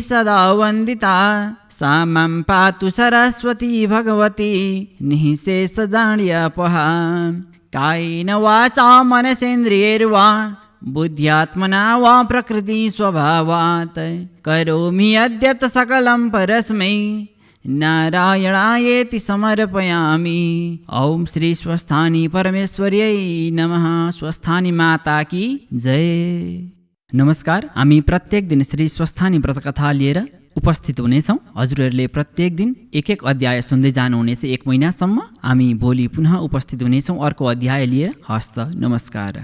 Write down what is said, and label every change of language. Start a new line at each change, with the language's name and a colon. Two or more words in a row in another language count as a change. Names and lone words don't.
Sanskrit: सदा वन्दिता सा मां पातु सरस्वती भगवती निःशेषजाड्यापहा कायेन वाचा मनसेन्द्रियैर्वा बुद्ध्यात्मना वा प्रकृति स्वभावात् करोमि यद्यत् सकलं परस्मै नारायणायेति समर्पयामि। ओम श्री स्वस्थानी परमेश्वर्यै नमः।
Hindi: स्वस्थानी माता की जय।
Nepali: नमस्कार, हामी प्रत्येक दिन श्री स्वस्थानी व्रतकथा लिएर उपस्थित हुनेछौँ। हजुरहरूले प्रत्येक दिन एक अध्याय सुन्दै जानुहुनेछ 1 महिनासम्म। हामी भोलि पुनः उपस्थित हुनेछौँ अर्को अध्याय लिएर। हस्त नमस्कार।